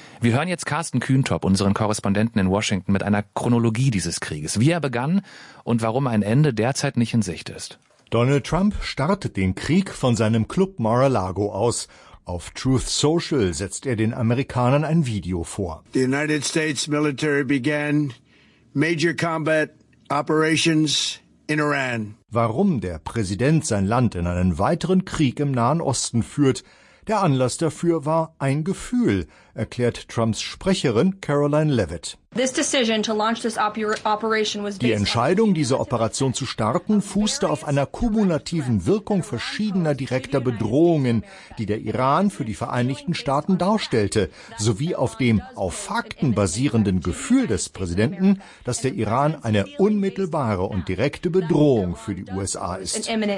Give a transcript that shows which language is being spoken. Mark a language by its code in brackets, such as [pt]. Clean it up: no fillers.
[de] Wir hören jetzt Carsten Kühntop, unseren Korrespondenten in Washington, mit einer Chronologie dieses Krieges. Wie er begann und warum ein Ende derzeit nicht in Sicht ist. Donald Trump startet den Krieg von seinem Club Mar-a-Lago aus. Auf Truth Social setzt er den Amerikanern ein Video vor. [en] The United States military began major combat operations in Iran. [de] Warum der Präsident sein Land in einen weiteren Krieg im Nahen Osten führt, der Anlass dafür war ein Gefühl, erklärt Trumps Sprecherin Caroline Leavitt. Die Entscheidung, diese Operation zu starten, fußte auf einer kumulativen Wirkung verschiedener direkter Bedrohungen, die der Iran für die Vereinigten Staaten darstellte, sowie auf dem auf Fakten basierenden Gefühl des Präsidenten, dass der Iran eine unmittelbare und direkte Bedrohung für die USA ist.